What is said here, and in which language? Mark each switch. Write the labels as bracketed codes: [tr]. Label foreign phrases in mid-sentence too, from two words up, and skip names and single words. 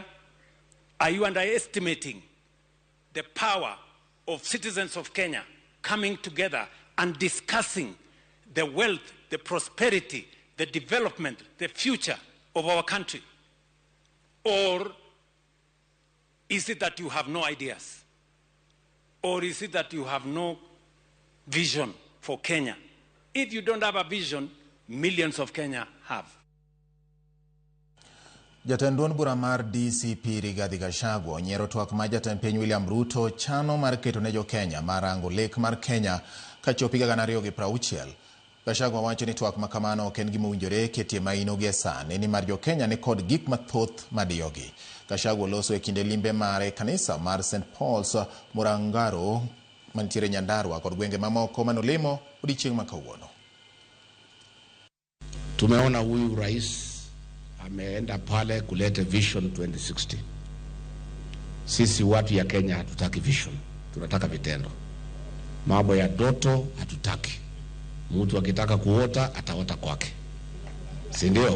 [en] Are you underestimating the power of citizens of Kenya coming together and discussing the wealth, the prosperity, the development, the future of our country? Or is it that you have no ideas? Or is it that you have no vision for Kenya? If you don't have a vision, millions of Kenya have. [luo] Jatend duond bura mar DCP Rigathi Gachagua onyiero twak ma jatend piny William Ruto chano mar keto ne jo Kenya mar rango lek mar Kenya kachopo higa 2060. Gachagua wacho ni twak ma kamano ok en gima owinjore ketie maino gie sani ni mar jo Kenya ni kod gik mathoth madiyogi. Gachagua loso e kinde limbe mare kanisa mar St. Paul's Murangaro mantiere Nyandarua kod gwenge mamoko manolimo odiechieng' ma kawuono. [sw] Tumeona huyu rais ameenda pale kuleta Vision 2060. Sisi watu ya Kenya hatutaki vision, tunataka vitendo. Mambo ya ndoto hatutaki. Mtu akitaka kuota ataota kwake, si ndio?